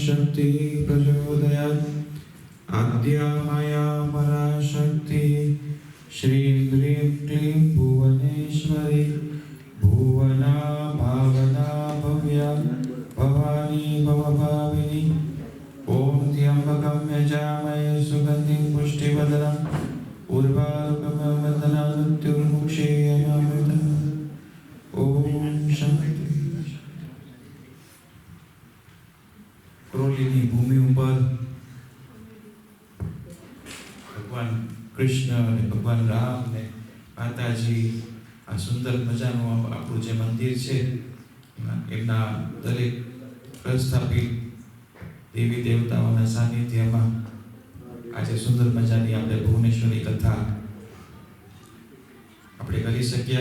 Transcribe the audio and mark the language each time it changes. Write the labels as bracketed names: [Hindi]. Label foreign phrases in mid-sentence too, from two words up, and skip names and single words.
[Sanskrit] शक्ति प्रचोदयात् आद्या माया पराशक्ति श्रीं ह्रीं क्लीं भुवनेश्वरी भुवना भावना भव्या भवानी भवभाविनी ओम त्र्यंबकं यजामहे सुगन्धिं पुष्टिवर्धनम् उर्वारुकमिव बन्धनात् मृत्युर्मुक्षीयमामृतम् ओम शांति। [Gujarati] ક્રોલીની ભૂમિ પર ભગવાન કૃષ્ણ અને ભગવાન રામ ને માતાજી આ સુંદર મજાનું આપણું જે મંદિર છે એમના દરેક પ્રસ્થાપિત દેવી દેવતાઓના સાનિધ્યમાં આજે સુંદર મજાની આપણે ભુવનેશ્વરી કથા આપણે કરી શક્યા।